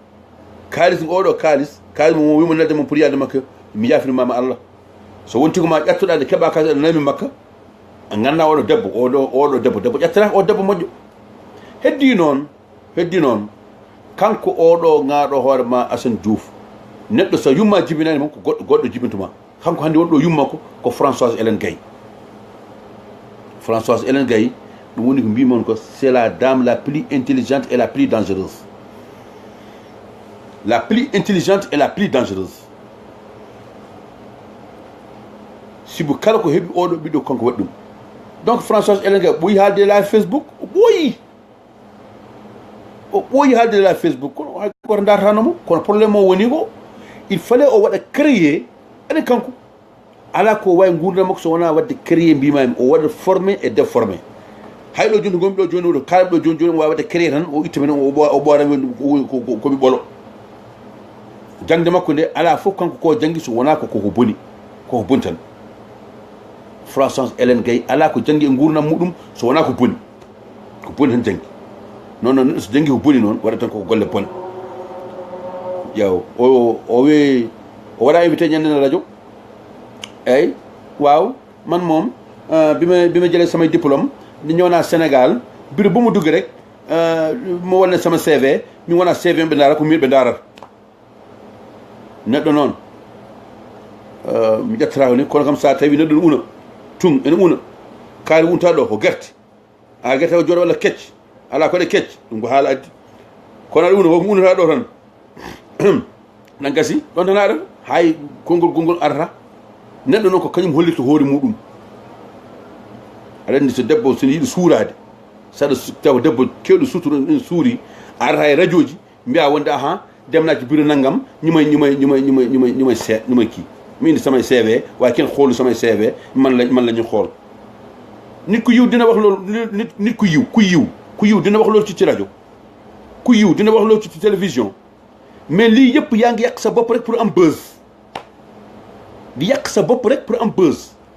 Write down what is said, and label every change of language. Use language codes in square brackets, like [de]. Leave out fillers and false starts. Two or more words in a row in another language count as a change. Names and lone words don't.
[ff] mo wimo nedde mo pour yalde makka mi yafrimama Allah so wonti ko ma ƴettoɗa nde keeɓa kalis aɗa nami makka a ganda oɗo debbo ƴettata o debbo moƴƴo heddi noon kanko oɗo gaɗo hoore ma Assane Diouf neɗɗo so yumma jibinani mon ko goɗɗo jibintuma kanko hande wonɗo yummako ko Françoise Hélène Gaye ɗum woni ko mbimon ko [fr] c'est la dame la plus intelligente et la plus dangereuse [ff] sibu kala ko heeɓi oɗo ɓiɗɗo kanko waɗi ɗum donc Françoise Hélène Gaye ɓooyi haalde live Facebook o ɓooyi haalde live Facebook kono hay goto dartanamo kono probléme o woni ko [fr] il fallait [ff] o waɗa créer aɗen kanko ala ko wawi gurdam makko so wona wadde créer mbimami o waɗa [fr] formé et déformé [ff] hayɗo joni gonmi ɗo joni oɗo kalɓe ɗo joni joni o wawi wadde créer tan o itta men o ɓoorami komi ɓolo jangde makko nde ala fof kanko ko janggi so wona koko boni tan Françoise Hélène Gaye ala ko janggi e gurdam muɗum so wona ko boni tan janggi non neɗɗo so janggi ko boni noon waɗa tan koko golle bone ƴeew o wi o waɗa invité ñande na radio eyyi [wo] waaw man moom bi ma jëlee samay diplôme di ñëw naa Sénégal bureau bu mu dugg rek mo wonne sama CV [ff] mi wona CV ɓe ndaara ko min ɓe ndaarata neɗɗo noon mi ƴettata ni kono kam sa tawi neɗɗo ne una tun ene una kaari wonta ɗo ko guerte a guerte o jooɗo walla kecce ala koɗe kecce ɗum ko haala addi kono aɗa una koko unata ɗo tan nan gasi ɗon tan aɗa hay konngol arata neɗɗo noon ko kañum hollirta hoore muɗum aɗa anndi so debbo sono yiɗi suurade saɗa tawa debbo kewɗo suturo ɗin suuri a arata e radio ji mbiya wonde ahan demnaaki [wo] bureau naggam ñumay kii mi indi samay CV waaye kenn xoolu samay CV man la ñu xool nit ku yiw dina wax loolu nit ku yiw dina wax loolu ci rajo ku yiw dina wax loolu ci télévision mais lii yëpp yaa ngi yàq sa bopp rek pour am buzz di yàq sa bopp rek pour am buzz